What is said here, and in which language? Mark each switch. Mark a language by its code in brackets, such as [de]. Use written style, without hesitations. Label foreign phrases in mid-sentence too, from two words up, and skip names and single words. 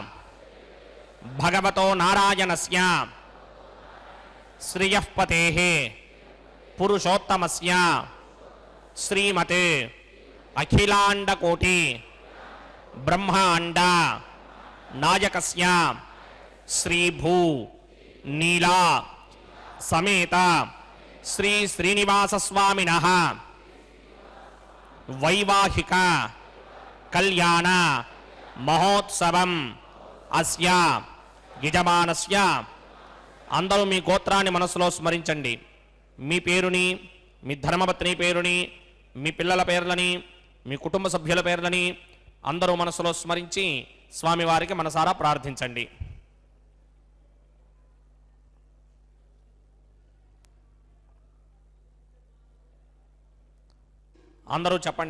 [sa] भगवतो नारायणस्य श्रियःपतेः पुरुषोत्तमस्य श्रीमते अखिलांडकोटि ब्रह्मांड नायकस्य श्री भू नीला समेत श्री श्रीनिवास स्वामिनः वैवाहिक कल्याण महोत्सवम् अस्य यजमानस्य [te] అందరూ మీ గోత్రాన్ని మనసులో స్మరించండి. మీ పేరుని మీ ధర్మపత్ని పేరుని, మీ పిల్లల పేర్లని, మీ కుటుంబ సభ్యుల పేర్లని అందరూ మనసులో స్మరించి స్వామివారికి మనసారా ప్రార్థించండి. అందరూ చెప్పండి.